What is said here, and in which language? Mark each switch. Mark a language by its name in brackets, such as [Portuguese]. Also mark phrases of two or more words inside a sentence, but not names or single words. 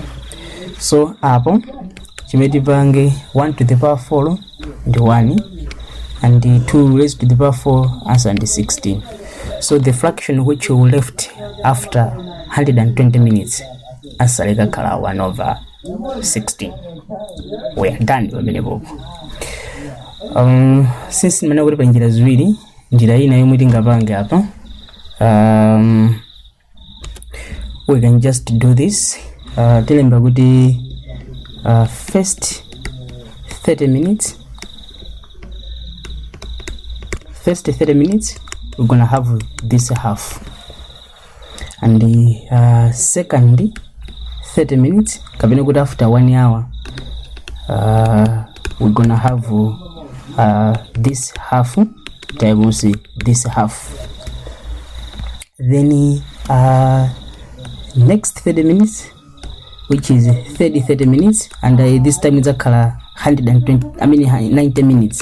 [English] So [Nyanja] hapo chimetipange [English] 1 to the power 4 ndi 1, and the 2 raised to the power 4 answer ndi 16. So the fraction which we left after 120 minutes answer ikakhala 1/16. We are done with since [Nyanja] nimene kuti pa njira ziwiri, njira ina yomwe tingapange apa, [English] we can just do this. [Nyanja] Tilemba kuti [English] first 30 minutes we're gonna have this half, and the second 30 minutes [Nyanja] kapena kuti [English] after 1 hour we're gonna have this half times this half. Then next 30 minutes, which is 30 minutes, and this time it's a color 90 minutes.